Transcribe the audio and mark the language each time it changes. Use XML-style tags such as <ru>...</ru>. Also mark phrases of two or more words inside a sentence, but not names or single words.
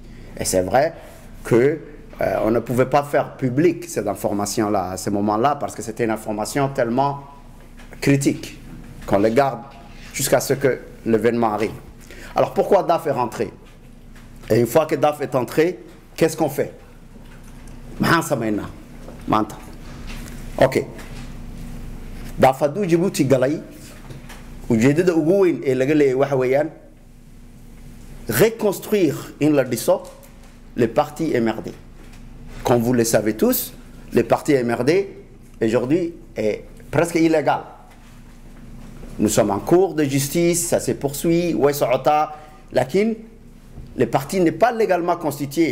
<fr>Et c'est vrai qu'on ne pouvait pas faire public cette information-là à ce moment-là parce que c'était une information tellement critique qu'on le garde jusqu'à ce que l'événement arrive. Alors pourquoi DAF est rentré? Et une fois que DAF est entré, qu'est-ce qu'on fait? Ok.</fr> <so>DAF haduu Djibouti galay ujeedada ugu weyn ee laga leeyahay waxa weeyaan reconstruire in la dhiso</so> <fr>le parti MRD. Comme vous le savez tous, le parti MRD aujourd'hui est presque illégal. Nous sommes en cours de justice, ça se poursuit, lakin le parti n'est pas légalement constitué.</fr>